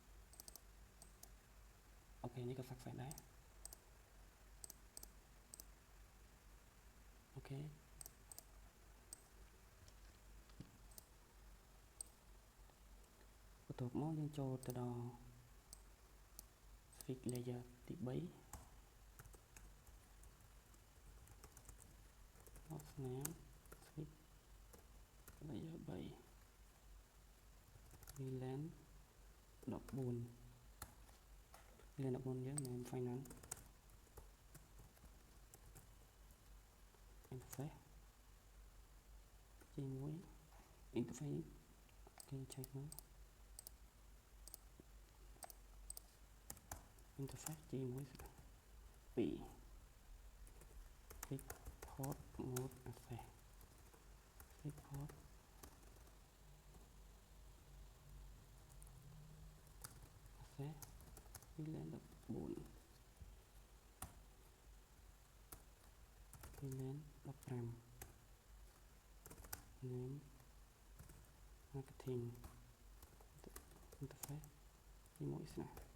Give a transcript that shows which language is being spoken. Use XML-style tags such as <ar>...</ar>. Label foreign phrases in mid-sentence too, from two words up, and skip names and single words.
<km>អូខេនេះក៏ success ដែរអូខេបន្ទាប់មកយើងចូលទៅដល់</km> <en>switch layer</en> <km>ទី3</km> <en>hot snap switch layer 3 VLAN 14 VLAN 14</en> <km>យើងមាន</km> <en>finance interface G1 interface</en> <km>គេcheck មើល</km> <en>interface G1 2 switch port mode access switch port access VLAN 14 VLAN 15 name marketing interface G1/3</en>